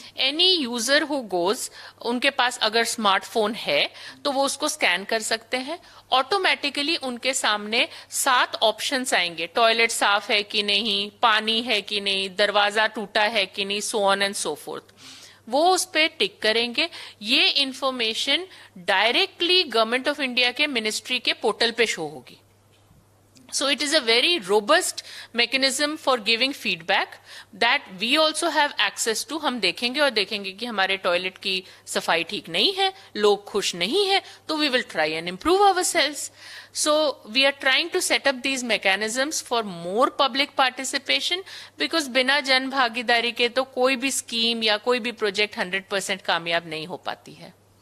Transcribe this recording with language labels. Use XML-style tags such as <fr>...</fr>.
<en>any user who goes,</en> <hi>उनके पास अगर smartphone है तो वो उसको स्कैन कर सकते हैं, ऑटोमेटिकली उनके सामने 7 ऑप्शंस आएंगे, टॉयलेट साफ है कि नहीं, पानी है कि नहीं, दरवाजा टूटा है कि नहीं,</hi> <en>So on and so forth.</en> <hi>वो उस पे टिक करेंगे। ये information directly government of India के मिनिस्ट्री के पोर्टल पे शो होगी।</hi> <en>So it is a very robust mechanism for giving feedback that we also have access to।</en> <hi>हम देखेंगे और देखेंगे कि हमारे टॉयलेट की सफाई ठीक नहीं है, लोग खुश नहीं है, तो</hi> <en>we will try and improve ourselves। So we are trying to set up these mechanisms for more public participation, because</en> <hi>बिना जन भागीदारी के तो कोई भी स्कीम या कोई भी प्रोजेक्ट 100% कामयाब नहीं हो पाती है।</hi>